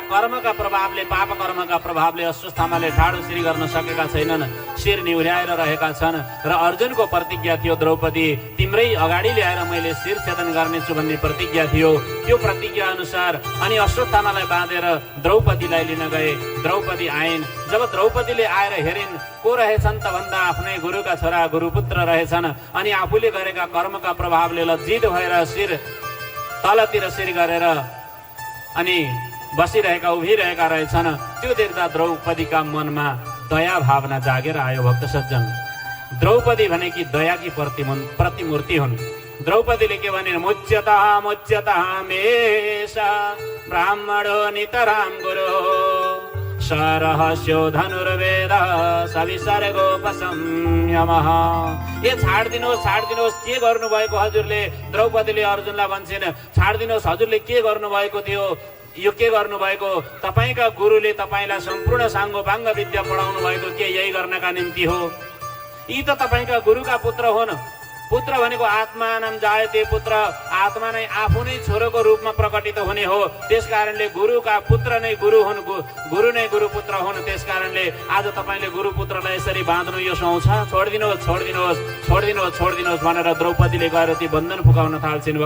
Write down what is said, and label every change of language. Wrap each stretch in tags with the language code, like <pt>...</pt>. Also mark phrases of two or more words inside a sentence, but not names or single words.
<ne>कर्मका प्रभावले पाप कर्मका प्रभावले अश्वत्थामाले ठाडो श्री गर्न सकेका छैनन् शिर निहुर्याएर रहेका छन् र अर्जुनको प्रतिज्ञा थियो द्रौपदी तिम्रै अगाडि ल्याएर मैले शिर छेदन गर्नेछु भन्ने प्रतिज्ञा थियो त्यो प्रतिज्ञा अनुसार अनि अश्वत्थामालाई बाँधेर द्रौपदीलाई लिन गए द्रौपदी आइन् जब द्रौपदीले आएर हेरिन् को रहेछन् त भन्दा आफ्नै गुरुका छोरा गुरुपुत्र रहेछन् अनि आफूले गरेका कर्मका प्रभावले लज्जित भएर शिर तलतिर शिर गरेर अनि बसिरहेका उभिरहेका रहेछन् त्यो देख्दा द्रौपदीका मनमा दया भावना जागेर आयो भक्त सज्जन द्रौपदी भनेकी दयाकी प्रतिमूर्ति हुन् द्रौपदीले के भने</ne> <sa>मुच्यतः मुच्यतः मेषा ब्राह्मणो नितरां गुरु सरहस्यो धनुर्वेद सविसर्गोपसंयमः।</sa> <ne>ए छाडिदिनुहोस् के गर्नुभएको हजुरले? द्रौपदीले अर्जुनलाई भन्छन् छाडिदिनुहोस्, हजुरले के गर्नुभएको थियो? यो के गर्नुभएको? तपाईका गुरुले तपाईलाई सम्पूर्ण साङ्गोपाङ्ग विद्या पढाउनु भएको के यही गर्नका निम्ति हो? यी त तपाईका गुरुका पुत्र हुन्। पुत्र भनेको</ne> <sa>आत्मानं जायते पुत्र,</sa> <ne>आत्मा नै आफू नै छोरोको रूपमा प्रकटित हुने हो। त्यसकारणले गुरुका पुत्र नै गुरु हुन्, गुरु नै गुरु पुत्र हुन्। त्यसकारणले आज तपाईले गुरु पुत्रलाई यसरी बाँध्नु यो सुहाउँछ? छोडिदिनुहोस् छोडिदिनुहोस् छोडिदिनुहोस् छोडिदिनुहोस् भनेर द्रौपदीले गएर ती बन्धन फुकाउन थाल्छिन्।</ne>